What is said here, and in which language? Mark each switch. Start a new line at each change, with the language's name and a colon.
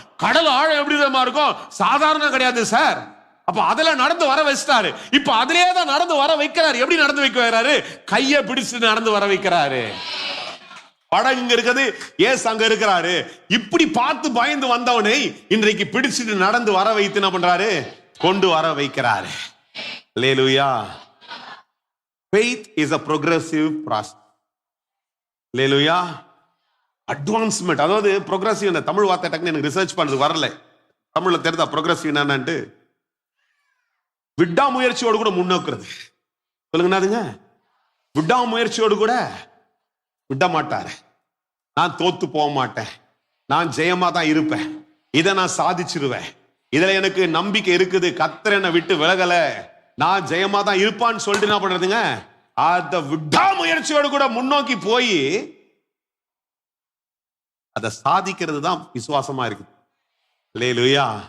Tamil: கடல் ஆழம் எப்படி இருக்கும்? சாதாரண கிடையாது சார். அப்ப அதெல்லாம் நடந்து வர வச்சிட்டாரு. இப்ப அதிலே தான் நடந்து வர வைக்கிறாரு. எப்படி நடந்து வைக்க வைக்கிறாரு? கையை பிடிச்சு நடந்து வர வைக்கிறாரு. படகு இங்க இருக்குது, ஏசு அங்க இருக்கிறாரு. இப்படி பார்த்து பயந்து வந்தவனை இன்றைக்கு பிடிச்சிட்டு நடந்து வர வைத்து என்ன பண்றாரு? கொண்டு வர வைக்கிறாரு. அல்லேலூயா.
English: Faith is a progressive process.
Tamil: Hallelujah. Advancement, அதாவது ப்ரோக்ரசிவ். இந்த தமிழ் வார்த்தை டக்குன்னு எனக்கு ரிசர்ச் பண்றது வரல. தமிழ்ல தெரிஞ்சா ப்ரோக்ரசிவ் என்னன்னு, விடாமுயற்சியோடு கூட முன்னோக்குறது. சொல்லுங்க, அதுங்க விடாமுயற்சியோடு கூட விட மாட்டாரு. நான் தோத்து போக மாட்டேன், நான் ஜெயமா தான் இருப்பேன், இதை நான் சாதிச்சிருவேன், இதுல எனக்கு நம்பிக்கை இருக்குது, கர்த்தர் என்னை விட்டு விலகல, நான் ஜெயமா தான் இருப்பான்னு சொல்லிட்டு என்ன பண்றதுங்க, அந்த விடாமுயற்சியோடு கூட முன்னோக்கி போய் அதை சாதிக்கிறது தான் விசுவாசமா இருக்கு. அல்லேலூயா.